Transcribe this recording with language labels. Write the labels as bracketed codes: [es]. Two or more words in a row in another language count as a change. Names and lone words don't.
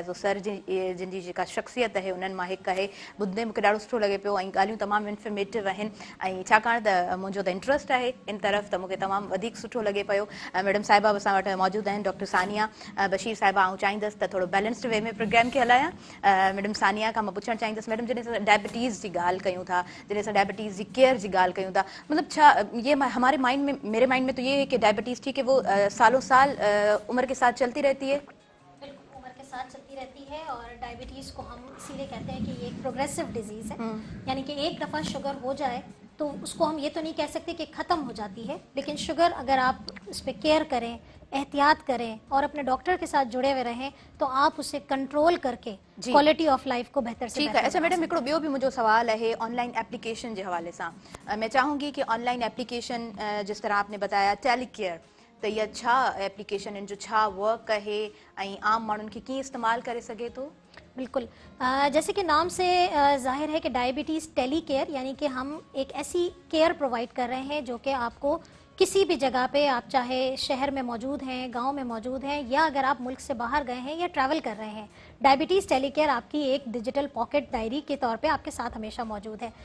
[sd] त सर जी जिन जी जेका शख़्सियत आहे उन्हनि मां हिकु आहे, ॿुधंदे मूंखे ॾाढो सुठो लॻे पियो ऐं ॻाल्हियूं तमामु इंफॉर्मेटिव आहिनि, ऐं छाकाणि त मुंहिंजो त इंट्रस्ट आहे इन तरफ़, त मूंखे तमामु वधीक सुठो लॻे पियो। मैडम साहिबा बि असां वटि मौजूदु आहिनि, डॉक्टर सानिया बशीर साहिबा। आउं चाहींदसि त थोरो [en] balanced way [sd] में प्रोग्राम खे हलायां। मैडम सानिया खां मां पुछणु चाहींदसि, मैडम जॾहिं असां डायबिटीज़ जी ॻाल्हि कयूं था, जॾहिं असां डायबिटीज़ जी केयर की ॻाल्हि कयूं था, मतलब छा [ur] یہ ہمارے مائنڈ میں، میرے مائنڈ میں تو یہ ہے کہ ڈائبیٹیز ٹھیک ہے وہ سالوں سال عمر کے ساتھ چلتی رہتی ہے. بالکل، عمر کے ساتھ چلتی رہتی ہے، اور ڈائبیٹیز کو ہم اسی لیے کہتے ہیں کہ یہ ایک [en] progressive disease [ur] ہے، یعنی کہ ایک دفعہ شوگر ہو جائے تو اس کو ہم یہ تو نہیں کہہ سکتے کہ ختم ہو جاتی ہے، لیکن شوگر اگر آپ اس پر کیئر کریں، احتیاط کریں اور اپنے ڈاکٹر کے ساتھ جڑے ہوئے رہیں، تو آپ اسے کنٹرول کر کے [en] quality of life [ur] کو بہتر سے ٹھیک ہے۔ اچھا میڈم, [sd] हिकिड़ो ॿियो बि मुंहिंजो सवाल है [en] online application [ur] کے حوالے سے. میں چاہوں گی کہ آن لائن ایپلیکیشن جس طرح آپ نے بتایا ٹیلی کیئر، تو یہ [sd] छा एप्लीकेशन इन जो छा वर्क है ऐं आम माण्हुनि खे कीअं इस्तेमाल करे सघे थो? [ur] بالکل، جیسے کہ نام سے ظاہر ہے کہ ڈائبیٹیز ٹیلی کیئر، یعنی کہ ہم ایک ایسی کیئر پرووائیڈ کر رہے ہیں جو کہ آپ کو کسی بھی جگہ پہ، آپ چاہے شہر میں موجود ہیں، گاؤں میں موجود ہیں، یا اگر آپ ملک سے باہر گئے ہیں یا ٹریول کر رہے ہیں، ڈائبیٹیز ٹیلی کیئر آپ کی ایک [en] digital pocket diary [ur] کے طور پہ آپ کے ساتھ ہمیشہ موجود ہے.